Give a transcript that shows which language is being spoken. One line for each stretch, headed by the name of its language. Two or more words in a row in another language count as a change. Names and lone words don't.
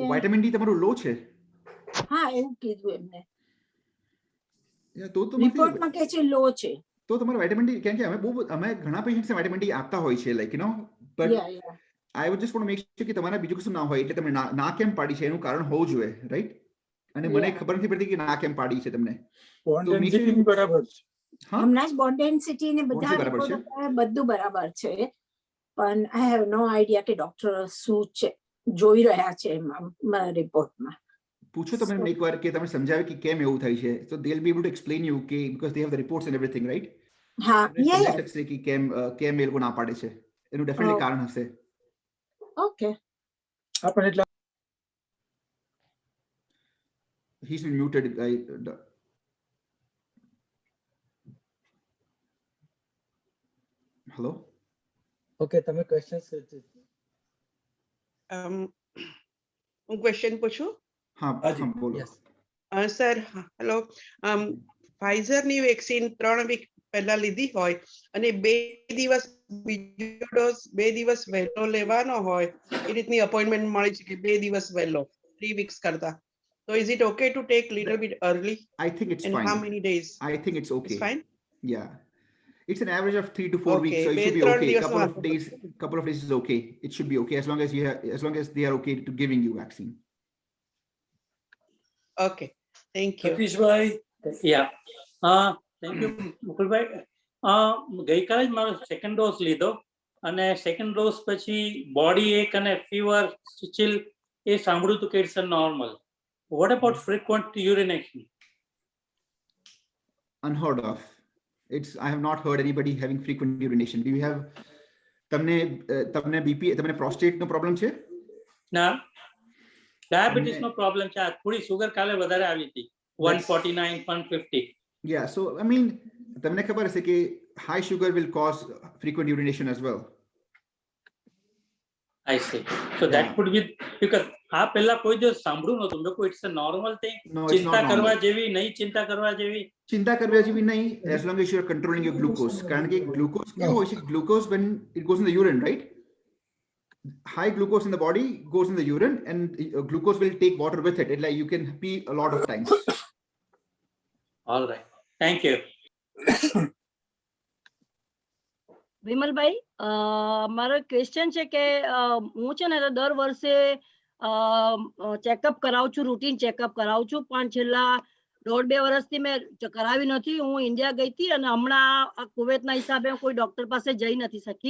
Gujarati: વિટામિન ડી તમારું લો છે? હા એવું કીધું એમને તો રિપોર્ટમાં કે છે લો છે. તો તમારું વિટામિન ડી કેમ કે અમે ઘણા પેશન્ટ્સને વિટામિન ડી આપતા હોય છે લાઈક
English: but I would just want to make sure
Gujarati: કે તમારા બીજું કશું ના હોય એટલે તમે ના કેમ પાડી છે એનું કારણ હોવું જોઈએ રાઈટ અને મને ખબર નથી પડતી કે ના કેમ પાડી છે તમને. બરાબર હમણાં જ
English: bone density
Gujarati: ને બધા Bond બરાબર છે. report બધું બરાબર છે પણ
English: I have no idea
Gujarati: કે ડોક્ટર શું છે જોઈ રહ્યા છે એમાં રિપોર્ટમાં. પૂછો તમે એમને એકવાર કે તમે સમજાવે કે કેમ એવું થાય છે,
English: so they'll be able to explain you કે because they have the reports and everything, right?
Gujarati: હા, સમજાવી શકશે કે કેમ એ લોકો ના પાડે છે, એનું ડેફિનેટલી કારણ હશે. ઓકે. આપણે એટલે
English: He's been muted. Hello?
Gujarati: ઓકે, તમે ક્વેશ્ચન હું ક્વેશ્ચન પૂછું? હા બોલો. સર હેલો, ફાઇઝર ની વેક્સિન 3 વીક પહેલા લીધી હોય અને 2 દિવસ બીજો ડોઝ 2 દિવસ વહેલો લેવાનો હોય એ રીતની અપોઇન્ટમેન્ટ મળી છે કે 2 દિવસ વહેલો 3 વીક્સ કરતા.
English: So is it okay to take little bit early? I think it's and fine. how many days? I think it's okay. It's fine? Yeah. It's an average of 3 to 4 weeks, so it should be okay. Couple of days is okay. It should be okay as long as they are okay to giving you vaccine. Okay, thank you.
Gujarati: સતીશભાઈ. થેન્ક યુ મુકુલભાઈ. ગઈકાલે જ મારો
English: second dose
Gujarati: લીધો અને
English: second dose
Gujarati: પછી
English: body ache
Gujarati: અને
English: fever chill
Gujarati: એ સાંભળ્યું હતું કે
English: it's normal. What about frequent urination? Unheard of. I have not heard anybody having frequent urination. Do you have
Gujarati: તમને બીપી તમને પ્રોસ્ટેટ નો પ્રોબ્લેમ છે? ના, ડાયાબિટીસ નો પ્રોબ્લેમ છે. થોડી સુગર કાલે વધારે આવી હતી 149 150.
English: Yeah, so I mean
Gujarati: તમને ખબર હશે કે
English: high sugar will cause frequent urination as well. I see. So that could be because
Gujarati: આ પહેલા કોઈ જો સાંભળ્યું નહોતું. મેં કોઈ
English: it's a normal thing.
Gujarati: ચિંતા કરવા જેવી નહીં, ચિંતા કરવા જેવી. ચિંતા કરવા જેવી નહીં
English: as long as you are controlling your glucose.
Gujarati: કારણ કે glucose કેવું હોય છે?
English: Glucose when it goes in the urine, right? High glucose in the body goes in the urine and glucose will take water with it. It's like you can pee a lot of times. All right. Thank you.
Gujarati: વિમલભાઈ, મારો ક્વેશ્ચન છે કે હું છે ને દર વર્ષે ચેકઅપ કરાવું છું,
English: routine checkup
Gujarati: કરાવું છું, પણ છેલ્લા 1.5-2 વર્ષથી મેં કરાવી નથી. હું ઇન્ડિયા ગઈ હતી અને હમણાં કુવૈતના હિસાબે હું કોઈ ડોક્ટર પાસે જઈ નથી શકી.